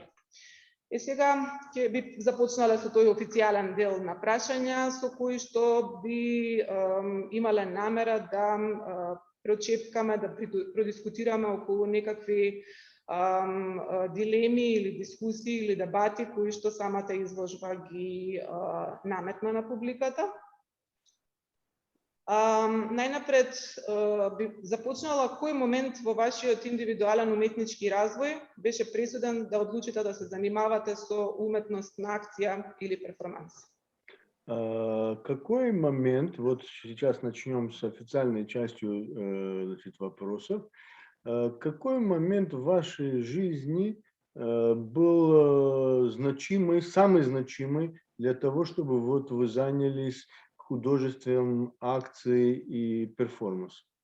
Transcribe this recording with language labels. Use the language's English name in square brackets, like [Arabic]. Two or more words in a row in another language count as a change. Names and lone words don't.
[Macedonian] И сега ќе би започнале со тој официјален дел на прашања со кои што би имале намера да прочепкаме, да продискутираме околу некакви дилеми или дискусии или дебати кои што самата изложба ги наметна на публиката. Најнапред би започнала кој момент во вашиот индивидуален уметнички развој беше пресуден да одлучите да се занимавате со уметност на акција или перформанс? [Russian] Какой момент, вот сейчас начнем с официальной частью значит, вопросов, какой момент в вашей жизни был значимый, самый значимый для того, чтобы вот вы занялись художеством акции и перформанс?